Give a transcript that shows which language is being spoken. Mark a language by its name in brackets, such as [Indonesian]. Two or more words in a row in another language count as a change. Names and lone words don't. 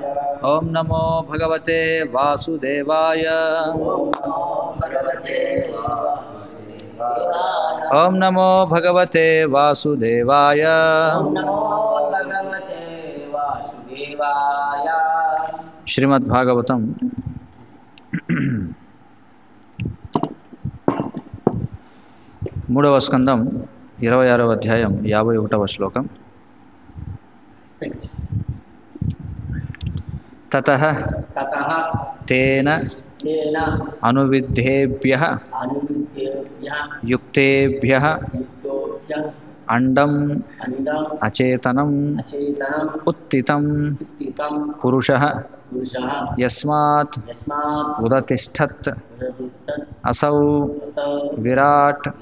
[Sanskrit] ओम नमो भगवते वासुदेवाय ओम नमो भगवते वासुदेवाय ओम नमो भगवते वासुदेवाय ओम नमो भगवते वासुदेवाय [Telugu] श्रीमद्भागवतं మూడవ స్కందం 26వ అధ్యాయం 51వ శ్లోకం. [Sanskrit] తతః తేన అనువిద్ధేభ్యః యుక్తేభ్యః అండం అచేతనం ఉత్థితం పురుషః యస్మాత్ ఉదతిష్ఠత్ అసౌ విరాట్